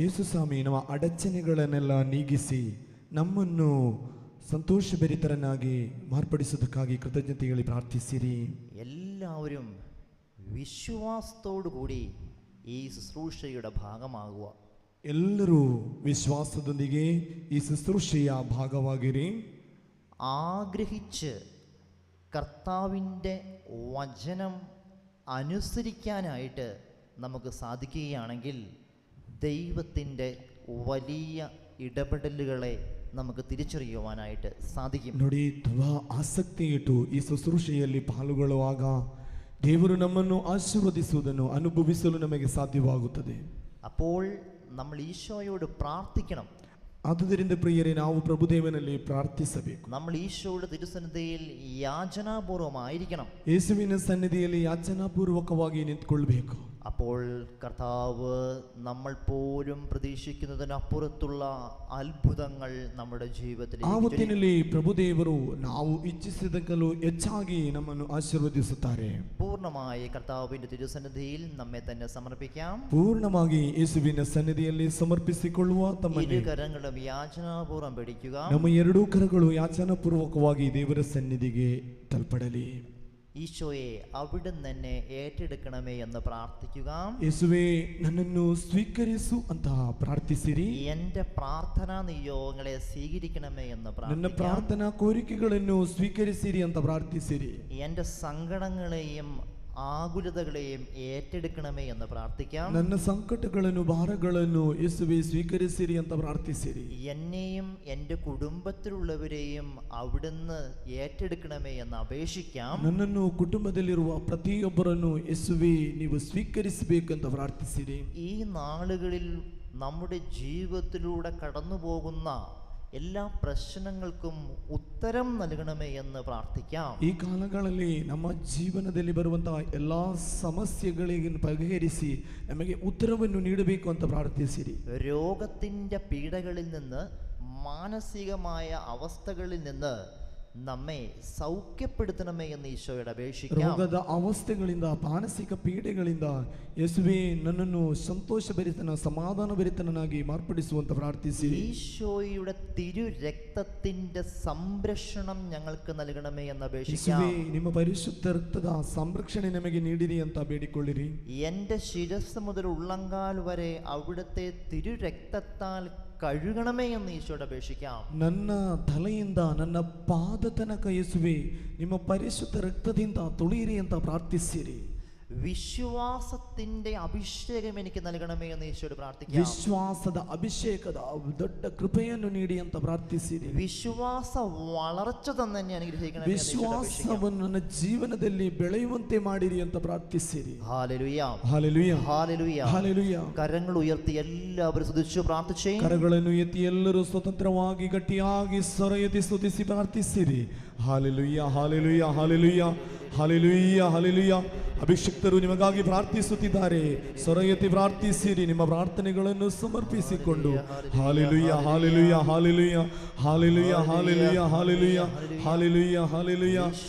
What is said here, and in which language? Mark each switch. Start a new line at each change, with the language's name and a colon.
Kannada: ಯೇಸು ಸ್ವಾಮಿ ನಮ್ಮ ಅಡಚಣೆಗಳನ್ನೆಲ್ಲ ನೀಗಿಸಿ ನಮ್ಮನ್ನು ಸಂತೋಷಭರಿತರನ್ನಾಗಿ ಮಾರ್ಪಡಿಸುವುದಕ್ಕಾಗಿ ಕೃತಜ್ಞತೆಯಲ್ಲಿ ಪ್ರಾರ್ಥಿಸಿರಿ.
Malayalam: എല്ലാവരും വിശ്വാസത്തോടു കൂടി ഈ ശുശ്രൂഷയുടെ ഭാഗമാകുക.
Kannada: ಎಲ್ಲರೂ ವಿಶ್ವಾಸದೊಂದಿಗೆ ಈ ಶುಶ್ರೂಷೆಯ ಭಾಗವಾಗಿರಿ.
Malayalam: ആഗ്രഹിച്ച് കർത്താവിൻ്റെ വചനം അനുസരിക്കാനായിട്ട് നമുക്ക് സാധിക്കുകയാണെങ്കിൽ ദൈവത്തിൻ്റെ വലിയ ഇടപെടലുകളെ നമുക്ക് തിരിച്ചറിയുവാനായിട്ട് സാധിക്കും.
Kannada: ನೋಡಿ, ತುಂಬಾ ಆಸಕ್ತಿ ಇಟ್ಟು ಈ ಶುಶ್ರೂಷೆಯಲ್ಲಿ ಪಾಲ್ಗೊಳ್ಳುವಾಗ ದೇವರು ನಮ್ಮನ್ನು ಆಶೀರ್ವದಿಸುವುದನ್ನು ಅನುಭವಿಸಲು ನಮಗೆ ಸಾಧ್ಯವಾಗುತ್ತದೆ.
Malayalam: അപ്പോൾ നമ്മൾ ഈശോയോട് പ്രാർത്ഥിക്കണം.
Kannada: ಆದುದರಿಂದ ಪ್ರಿಯರೇ, ನಾವು ಪ್ರಭುದೇವನಲ್ಲಿ ಪ್ರಾರ್ಥಿಸಬೇಕು.
Malayalam: നമ്മൾ ഈശോയുടെ തിരുസന്നിധിയിൽ യാചനാപൂർവമായിരിക്കണം.
Kannada: ಯೇಸುವಿನ ಸನ್ನಿಧಿಯಲ್ಲಿ ಯಾಚನಾಪೂರ್ವಕವಾಗಿ ನಿಂತುಕೊಳ್ಳಬೇಕು.
Malayalam: അപ്പോൾ കർത്താവ് നമ്മൾ പോലും പ്രതീക്ഷിക്കുന്നതിനപ്പുറത്തുള്ള അത്ഭുതങ്ങൾ നമ്മുടെ ജീവിതത്തിൽ
Kannada: ಆವತ್ತಿನಲ್ಲಿ ಪ್ರಭುದೇವರು ನಾವು ಇಚ್ಛಿಸಿದಕ್ಕೂ ಹೆಚ್ಚಾಗಿ ನಮ್ಮನ್ನು ಆಶೀರ್ವದಿಸುತ್ತಾರೆ.
Malayalam: പൂർണ്ണമായി കർത്താവിന്റെ തിരുസന്നിധിയിൽ നമ്മെ തന്നെ സമർപ്പിക്കാം.
Kannada: ಪೂರ್ಣವಾಗಿ ಯೇಸುವಿನ ಸನ್ನಿಧಿಯಲ್ಲಿ ಸಮರ್ಪಿಸಿಕೊಳ್ಳುವ ತಮ್ಮನ್ನು
Malayalam: ഇരുകരങ്ങളും യാചനാപൂർവ്വം പിടിക്കുക.
Kannada: ನಮ್ಮ ಎರಡೂ ಕರಗಳು ಯಾಚನಾಪೂರ್ವಕವಾಗಿ ದೇವರ ಸನ್ನಿಧಿಗೆ ತಲುಪಡಲಿ.
Malayalam: ഈശോയെ അവിടുന്ന് തന്നെ ഏറ്റെടുക്കണമേ എന്ന് പ്രാർത്ഥിക്കുക.
Kannada: ಯೇಸುವೇ ನನ್ನನ್ನು ಸ್ವೀಕರಿಸು ಅಂತ ಪ್ರಾರ್ಥಿಸಿರಿ.
Malayalam: എന്റെ പ്രാർത്ഥനാ നിയോഗങ്ങളെ സ്വീകരിക്കണമേ എന്ന്
Kannada: ನನ್ನ
Malayalam: പ്രാർത്ഥിക്കുക.
Kannada: ಪ್ರಾರ್ಥನಾ ಕೋರಿಕೆಗಳನ್ನು ಸ್ವೀಕರಿಸಿರಿ ಅಂತ ಪ್ರಾರ್ಥಿಸಿರಿ.
Malayalam: എന്റെ സങ്കടങ്ങളെയും ആകുലതകളെയും ഏറ്റെടുക്കണമേ എന്ന് പ്രാർത്ഥിക്കാം.
Kannada: ನನ್ನ ಸಂಕಟಗಳನ್ನು ಭಾರಗಳನ್ನು ಯೇಸುವೇ ಸ್ವೀಕರಿಸಿರಿ ಅಂತ ಪ್ರಾರ್ಥಿಸಿರಿ.
Malayalam: എന്നെയും എൻ്റെ കുടുംബത്തിലുള്ളവരെയും അവിടുന്ന് ഏറ്റെടുക്കണമേ എന്ന് അപേക്ഷിക്കാം.
Kannada: ನನ್ನನ್ನು ಕುಟುಂಬದಲ್ಲಿರುವ ಪ್ರತಿಯೊಬ್ಬರನ್ನು ಯೇಸುವೇ ನೀವು ಸ್ವೀಕರಿಸಬೇಕಂತ ಪ್ರಾರ್ಥಿಸಿರಿ.
Malayalam: ഈ നാളുകളിൽ നമ്മുടെ ജീവിതത്തിലൂടെ കടന്നു പോകുന്ന എല്ലാ പ്രശ്നങ്ങൾക്കും ഉത്തരം നൽകണമേ എന്ന് പ്രാർത്ഥിക്കാം.
Kannada: ಈ ಕಾಲಗಳಲ್ಲಿ ನಮ್ಮ ಜೀವನದಲ್ಲಿ ಬರುವಂತಹ ಎಲ್ಲಾ ಸಮಸ್ಯೆಗಳಿಗೆ ಬಗೆಹರಿಸಿ ನಮಗೆ ಉತ್ತರವನ್ನು ನೀಡಬೇಕು ಅಂತ ಪ್ರಾರ್ಥಿಸಿರಿ.
Malayalam: രോഗത്തിൻ്റെ പീഡകളിൽ നിന്ന്, മാനസികമായ അവസ്ഥകളിൽ നിന്ന് നമ്മെ സൗഖ്യപ്പെടുത്തണമേ എന്ന് ഈശോയോട് അപേക്ഷിക്കാം.
Kannada: ರೋಗದ ಅವಸ್ಥೆಗಳಿಂದ, ಮಾನಸಿಕ ಪೀಡೆಗಳಿಂದ ಯೇಸುವೇ ನನ್ನನ್ನು ಸಂತೋಷಭರಿತನ, ಸಮಾಧಾನಭರಿತನಾಗಿ ಮಾರ್ಪಡಿಸುವಂತ ಪ್ರಾರ್ಥಿಸಿ.
Malayalam: ഈശോയുടെ തിരു രക്തത്തിന്റെ സംരക്ഷണം ഞങ്ങൾക്ക് നൽകണമേ എന്ന് അപേക്ഷിക്കാം.
Kannada: ಯೇಸುವೇ ನಿಮ್ಮ ಪರಿಶುದ್ಧ ರಕ್ತದ ಸಂರಕ್ಷಣೆ ನಮಗೆ ನೀಡಿರಿ ಅಂತ ಬೇಡಿಕೊಳ್ಳಿರಿ.
Malayalam: എൻ്റെ ശിരസ് മുതൽ ഉള്ളങ്കാൽ വരെ അവിടുത്തെ തിരു രക്തത്താൽ കഴുകണമേ എന്ന് ഈശോയോട് അപേക്ഷിക്കാം.
Kannada: ನನ್ನ ತಲೆಯಿಂದ ನನ್ನ ಪಾದ ತನಕ ಯೇಸುವೇ ನಿಮ್ಮ ಪರಿಶುದ್ಧ ರಕ್ತದಿಂದ ತೊಳೆಯಿರಿ ಅಂತ ಪ್ರಾರ್ಥಿಸಿರಿ.
Malayalam: വിശ്വാസത്തിന്റെ അഭിഷേകം എനിക്ക് നൽകണമേ എന്ന് ഈശോയോട് പ്രാർത്ഥിക്കാം.
Kannada: ವಿಶ್ವಾಸದ ಅಭಿಷೇಕದ ದೊಡ್ಡ ಕೃಪೆಯನ್ನು ನೀಡಿ ಅಂತ ಪ್ರಾರ್ಥಿಸಿರಿ.
Malayalam: വിശ്വാസ വളർച്ച തന്നെ എന്നെ അനുഗ്രഹിക്കണമേ എന്ന് ഈശോയോട് അപേക്ഷിക്കാം.
Kannada: ವಿಶ್ವಾಸವನ್ನು ನನ್ನ ಜೀವನದಲ್ಲಿ ಬೆಳೆಯುವಂತೆ ಮಾಡಿರಿ ಅಂತ ಪ್ರಾರ್ಥಿಸಿರಿ.
Malayalam: Hallelujah, hallelujah, hallelujah, hallelujah. കരങ്ങൾ ഉയർത്തി എല്ലാവരും സ്തുതിച്ചു പ്രാർത്ഥിച്ചേ.
Kannada: ಕರಗಳನ್ನು ಎತ್ತಿ ಎಲ್ಲರೂ ಸ್ವತಂತ್ರವಾಗಿ ಗಟ್ಟಿಯಾಗಿ ಸ್ವರ ಎತ್ತಿ ಸ್ತುತಿಸಿ ಪ್ರಾರ್ಥಿಸಿರಿ. Hallelujah, hallelujah, hallelujah, hallelujah, hallelujah. ಅಭಿಷಕ್ತರು ನಿಮಗಾಗಿ ಪ್ರಾರ್ಥಿಸುತ್ತಿದ್ದಾರೆ. ಸ್ವರ ಎತ್ತಿ ಪ್ರಾರ್ಥಿಸಿರಿ. ನಿಮ್ಮ ಪ್ರಾರ್ಥನೆಗಳನ್ನು ಸಮರ್ಪಿಸಿಕೊಂಡು hallelujah, hallelujah, hallelujah, hallelujah, hallelujah, hallelujah, hallelujah, hallelujah.